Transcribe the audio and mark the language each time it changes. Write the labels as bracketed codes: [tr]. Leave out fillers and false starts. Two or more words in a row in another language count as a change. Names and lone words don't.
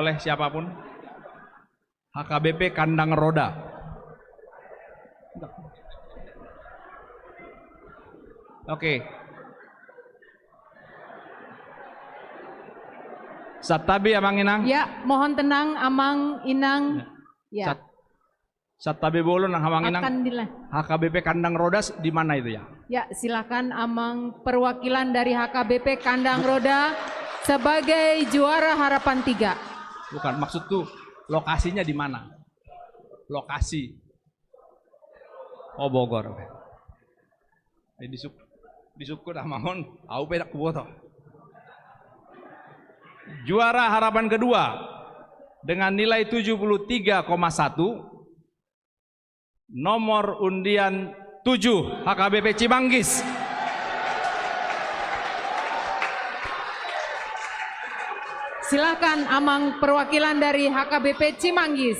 [id] boleh siapapun. HKBP Kandang Roda. Oke. [bbc] Satabi Amang Inang. [id] Ya, mohon tenang [bbc] Amang Inang. [id] Ya. [bbc] Satabi Bolon Amang Inang. [id] Akan HKBP Kandang Roda di mana itu ya? Ya, silakan Amang perwakilan dari HKBP Kandang Roda sebagai juara Harapan 3. Bukan, maksud tuh lokasinya di mana? Lokasi. Oh, Bogor. [bbc] Disukut amangon, au pedak kuboto. [id] Juara Harapan kedua dengan nilai 73,1, nomor undian 7 HKBP Cimanggis. Silakan Amang perwakilan dari HKBP Cimanggis.